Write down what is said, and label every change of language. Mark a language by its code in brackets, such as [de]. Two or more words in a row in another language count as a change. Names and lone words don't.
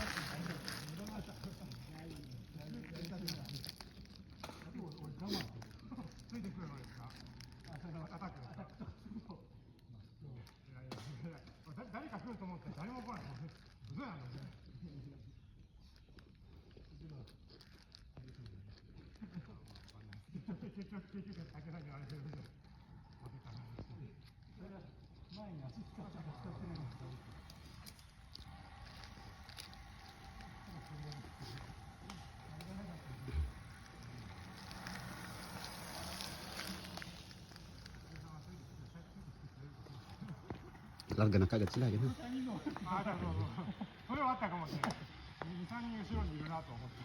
[ja] 誰か来ると思って誰も来ない。嘘やん。結局竹田にあれで前に足使ってる。 [tl] Larga na kagad sila, gano'n. [ja] ああ、それはあったかもしれない。2、3人後ろにいるなと思って。